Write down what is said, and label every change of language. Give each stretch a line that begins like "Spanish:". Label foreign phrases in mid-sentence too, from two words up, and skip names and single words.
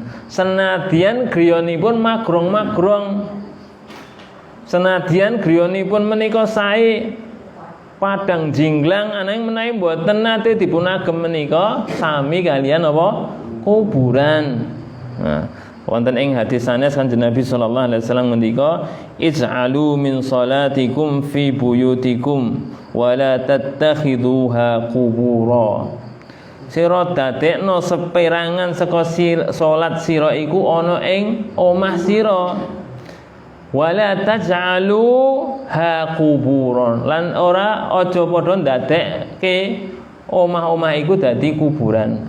Javanese: Senadyan griyanipun magrong-magrong, senadyan griyanipun menika sae padang jinglang, ananging menawi mboten nate dipunagem menika sami kalian apa? Kuburan. Nah, wonten ing hadis sanes Kanjeng Nabi
Arabic: صلى الله عليه وسلم ngendika, اجعلوا من صلاتكم في بيوتكم ولا تتخذوها قبورا.
Javanese: Sira dadekno seperangan saka salat sira iku ana ing omah sira.
Arabic: ولا تجعلوا ها قبورا,
Javanese: lan ora aja padha ndadekke omah-omah iku dadi kuburan.